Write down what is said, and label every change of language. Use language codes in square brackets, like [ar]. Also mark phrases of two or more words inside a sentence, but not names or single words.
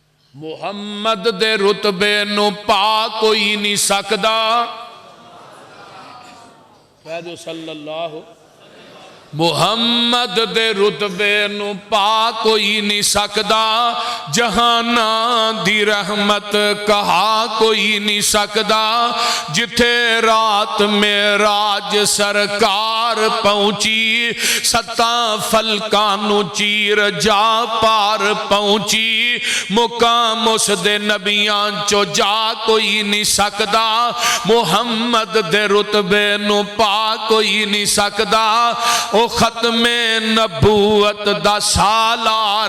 [pa] محمد دے رتبے نو پا کوئی نہیں سکدا کہہ [ar] صلی اللہ [pa] محمد دے رتبے نو پا کوئی نہیں سکدا جہاناں دی رحمت کہا کوئی نہیں سکدا جتھے رات معراج سرکار پہنچی ستاں فلکاں نو چیر جا پار پہنچی مقام اس دے نبیاں چو جا کوئی نہیں سکدا محمد دے رتبے نو پا کوئی نہیں سکدا او ختم نبوت دا سالار